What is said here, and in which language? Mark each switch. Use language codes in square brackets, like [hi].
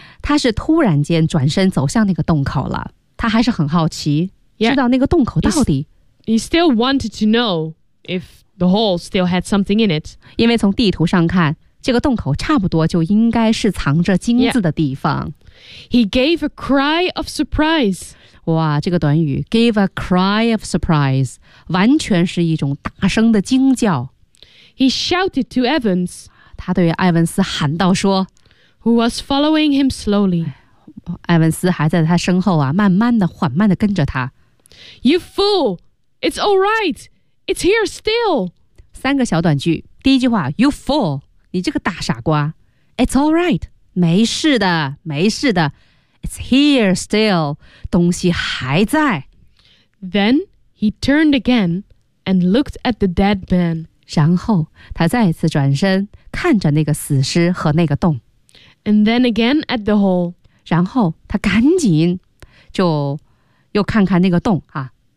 [zh] 他是突然间转身走向那个洞口了。他还是很好奇、 [en] yeah. [zh] 知道那个洞口到底。 [en] He still wanted to know if the hole still had something in it. [zh] 因为从地图上看这个洞口差不多就应该是藏着金子的地方。 [en] Yeah. He gave a cry of surprise. [zh] 哇，这个短语 [en] gave a cry of surprise [zh] 完全是一种大声的惊叫。 [en] He shouted to Evans. [zh] 他对艾文斯喊道说 [en] Who was following him slowly. [zh] 艾文斯还在他身后啊，慢慢的缓慢的跟着他。 [en] You fool! It's all right! It's here still! [zh] 三个小短句，第一句话 [en] You fool! [zh] 你这个大傻瓜 ， [en] It's all right， [zh] 没事的，没事的 ， [en] It's here still， [zh] 东西还在。 [en] Then he turned again and looked at the dead man. [zh] 然后他再次转身看着那个死尸和那个洞。 [en] And then again at the hole. [zh] 然后他赶紧就又看看那个洞啊。